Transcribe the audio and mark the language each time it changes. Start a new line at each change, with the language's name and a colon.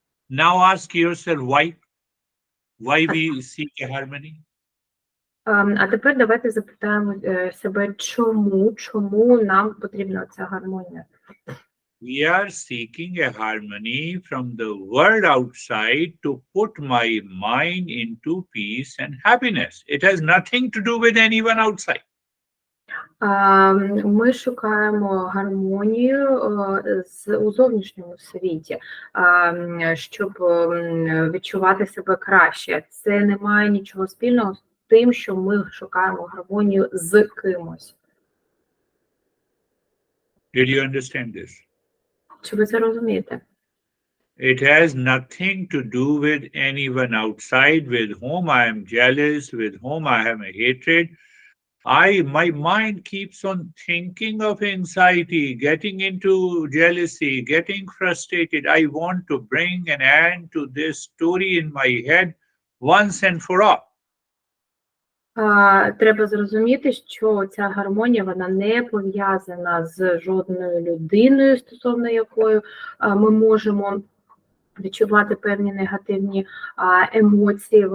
English: Now ask yourself why we seek a harmony?
Ukrainian: А тепер давайте запитаємо себе, чому нам потрібна ця гармонія.
English: We are seeking a harmony from the world outside to put my mind into peace and happiness. It has nothing to do with anyone outside.
Ukrainian: Ми шукаємо гармонію у зовнішньому світі, щоб відчувати себе краще. Це не має нічого спільного з тим, що ми шукаємо гармонію з кимось.
English: Did you understand this?
Ukrainian: Чи ви це розумієте?
English: It has nothing to do with anyone outside with whom I am jealous, with whom I have a hatred. My mind keeps on thinking of anxiety, getting into jealousy, getting frustrated. I want to bring an end to this story in my head once and for all.
Ukrainian: Треба зрозуміти, що ця гармонія, вона не пов'язана з жодною людиною, стосовно якої ми можемо відчувати певні негативні емоції.